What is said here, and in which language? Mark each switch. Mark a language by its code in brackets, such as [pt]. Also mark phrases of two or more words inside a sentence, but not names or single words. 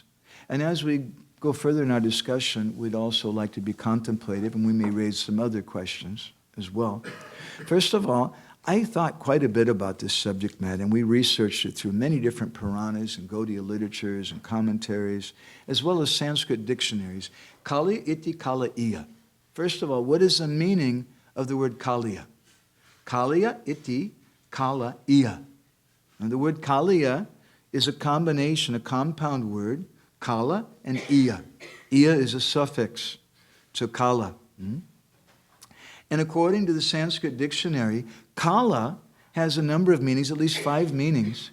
[en] And as we go further in our discussion, we'd also like to be contemplative, and we may raise some other questions as well. First of all, I thought quite a bit about this subject matter, and we researched it through many different Puranas and Gaudiya literatures and commentaries, as well as Sanskrit dictionaries. [sa] Kali iti kala iya. [en] First of all, what is the meaning of the word Kaliya? [sa] Kaliya iti kala iya. [en] And the word Kaliya is a combination, a compound word, kala and iya. Iya is a suffix to kala. And according to the Sanskrit dictionary, kala has a number of meanings, at least 5 meanings.